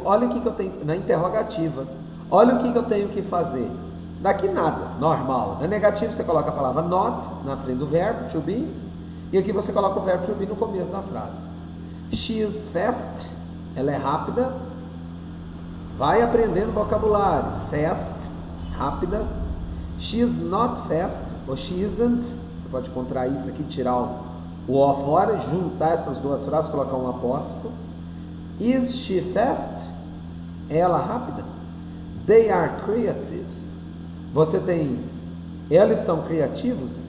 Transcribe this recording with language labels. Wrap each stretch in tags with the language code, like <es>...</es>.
<pt>Olha o que eu tenho na interrogativa, olha o que eu tenho que fazer. Daqui nada, normal. Na negativa você coloca a palavra not na frente do verbo, to be, e aqui você coloca o verbo to be no começo da frase.</pt> <en>She is fast,</en> <pt>ela é rápida. Vai aprendendo vocabulário. Fast, rápida.</pt> <en>She is not fast, ou she isn't.</en> <pt>Você pode contrair isso aqui, tirar o O fora, juntar essas duas frases, colocar um apóstrofo.</pt> <en>Is she fast?</en> <pt>É ela rápida?</pt> <en>They are creative.</en> <pt>Você tem, eles são criativos?</pt>